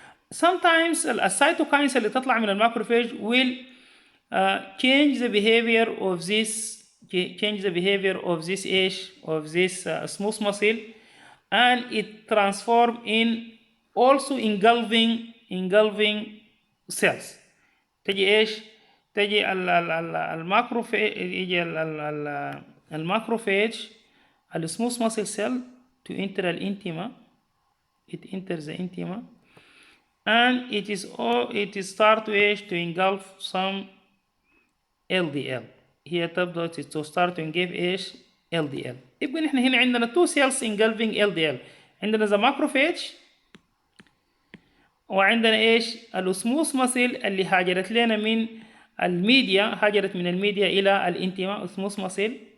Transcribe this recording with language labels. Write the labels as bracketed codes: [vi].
[en] Sometimes [ar] الcytokines اللي تطلع من الماكروفاج [en] will change the behavior of this smooth muscle, and it transform in also engulfing cells. [ar] تجي ايش؟ تجي الماكروفيج، يجي الماكروفيج السموث [en] muscle cell to enter [ar] الانتما. [en] It enters the intima and it start to engulf some LDL. [ar] هي تبدأ [en] to start to engulf [ar] ايش؟ [en] LDL. [ar] يبقى نحن هنا عندنا [en] two cells engulfing LDL. [ar] عندنا [en] the macrophage [ar] وعندنا ايش؟ السموث ماسل اللي هاجرت لنا من الميديا، الى الانتما سموث ماسل.